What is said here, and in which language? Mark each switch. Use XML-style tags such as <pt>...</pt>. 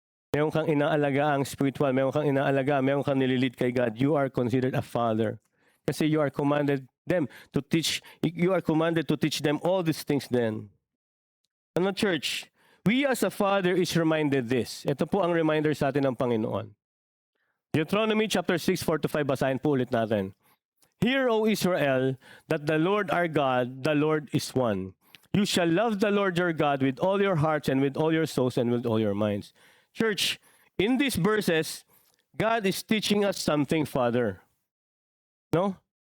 <tl>Meron kang inaalaga ang spiritual, meron kang inaalaga, meron kang nililid kay God.</tl> <en>You are considered a father.</en> <tl>Kasi</tl> <en>you are commanded them to teach, you are commanded to teach them all these things then.</en> <tl>Ano,</tl> <en>church? We as a father is reminded this.</en> <tl>Ito po ang reminder sa atin ng Panginoon. Deuteronomy chapter 6, 4-5, basahin po ulit natin.</tl> <en>Hear, O Israel, that the Lord our God, the Lord is one. You shall love the Lord your God with all your hearts and with all your souls and with all your minds. Church, in these verses, God is teaching us something, Father. No?</en>